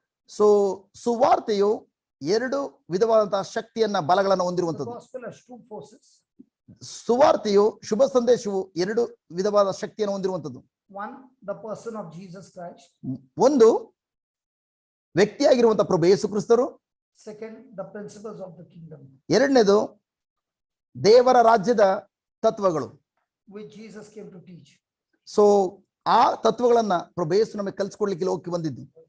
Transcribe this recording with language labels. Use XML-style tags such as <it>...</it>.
<kn>So ಸುವಾರ್ತೆಯು ಎರಡು ವಿಧವಾದಂತಹ ಶಕ್ತಿಯನ್ನ ಬಲಗಳನ್ನ</kn> <en>The</en> <kn>ಹೊಂದಿರುವಂತದ್ದು.</kn> <en>gospel has two forces.</en> <kn>ಸುವಾರ್ತೆಯು ಶುಭ ಸಂದೇಶವು ಎರಡು ವಿಧವಾದ ಶಕ್ತಿಯನ್ನು ಹೊಂದಿರುವಂತದ್ದು.</kn> <en>One, the person of Jesus Christ.</en> <kn>ಒಂದು ವ್ಯಕ್ತಿಯಾಗಿರುವಂತಹ ಪ್ರಭು ಯೇಸು ಕ್ರಿಸ್ತರು.</kn> <en>Second, the principles of the kingdom,</en> <kn>ಎರಡನೇದು ದೇವರ ರಾಜ್ಯದ ತತ್ವಗಳು.</kn> <en>which Jesus came to teach.</en> <kn>So ಆ ತತ್ವಗಳನ್ನ ಪ್ರಭು ಯೇಸು ನಮಗೆ ಕಲಿಸ್ಕೊಡ್ಲಿಕ್ಕೆ ಲೋಕಕ್ಕೆ ಬಂದಿದ್ದು.</kn>